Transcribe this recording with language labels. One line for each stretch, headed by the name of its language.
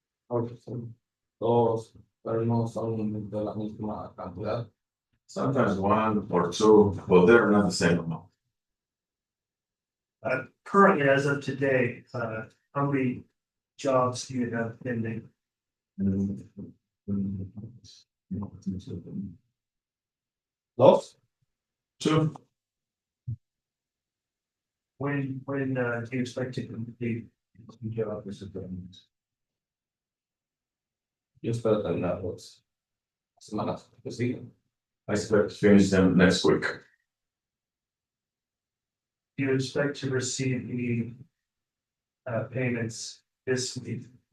Spanish: son dos, pero no son de la misma cantidad.
English: sometimes one or two, but they're not the same amount. Currently, as of today, how many jobs do you have pending?
Spanish: Dos,
English: Two, When do you expect to complete the job?
Spanish: yo espero terminar las semanas que siguen.
English: I expect to finish them next week. Do you expect to receive any payments this week?